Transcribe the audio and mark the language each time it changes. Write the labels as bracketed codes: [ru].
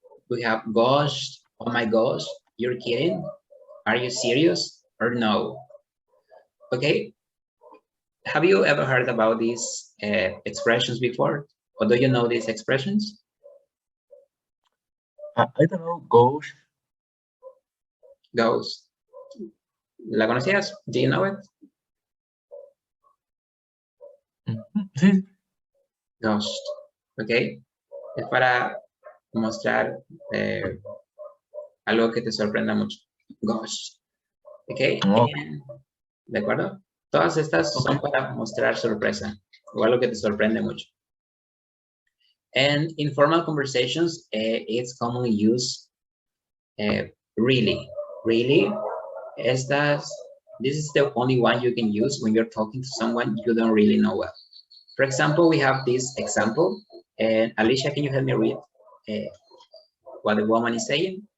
[en] We have, gosh, oh my gosh, you're kidding? Are you serious or no? Okay. Have you ever heard about these expressions before? Or do you know these expressions? I don't know. Gosh. Goes. [es] ¿La conocías? [en] Do you know it? [es] Sí. [en] Gosh. ¿Ok? [es] Es para mostrar algo que te sorprenda mucho. [en] Gosh. ¿Ok? Okay. [es] ¿De acuerdo? Todas estas son para mostrar sorpresa o algo que te sorprende mucho. [en] And in formal conversations, it's commonly used really. Really, this is the only one you can use when you're talking to someone you don't really know well. For example, we have this example, and Alicia, can you help me read what the woman is saying?